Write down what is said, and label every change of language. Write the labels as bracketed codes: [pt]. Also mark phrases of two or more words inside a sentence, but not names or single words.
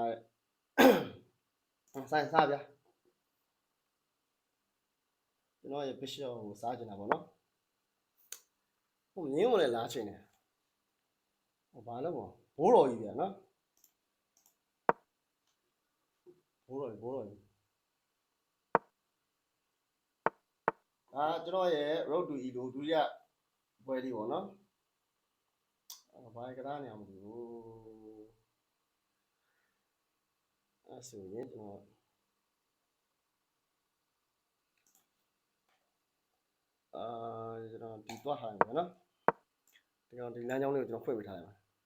[my] ဆိုင်စားဗျာ။ကျွန်တော်ရဲ့ bishop ကိုစားကျင်တာပေါ့နော်။ဟိုမြင်းဝင်လည်းလားချင်တယ်ဟိုဘာလို့ပေါ့ဘိုးတော်ကြီးဗျာနော်ဘိုးတော်ကြီးကျွန် တော်ရဲ့ [en] road to e [my] လို့ဒုတိယပွဲလေးပေါ့နော်ဘာကစားနေအောင်မသိဘူးအဲ့ဆိုရင်ကျွန်တော်ကျွန်တော်ဒီသွားထားတယ်နော်ဒီကောင်ဒီလမ်းကြောင်းလေးကိုကျွန်တော်ဖွင့်ပေးထားလိုက်